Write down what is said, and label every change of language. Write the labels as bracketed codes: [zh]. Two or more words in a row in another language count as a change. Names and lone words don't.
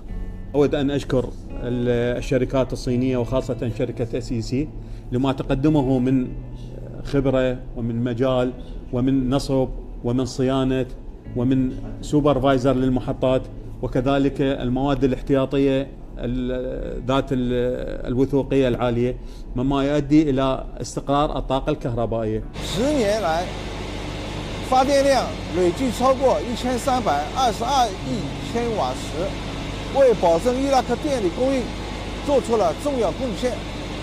[ar] أود أن أشكر الشركات الصينية وخاصة شركة SEC لما تقدمه من خبرة ومن مجال ومن نصب ومن صيانة ومن سوبرفايزر للمحطات، وكذلك المواد الاحتياطية ذات الوثوقية العالية، مما يؤدي إلى استقرار الطاقة الكهربائية. [zh] 10 年来，发电量累计超过1322亿千瓦时，为保证伊拉克电力供应做出了重要贡献。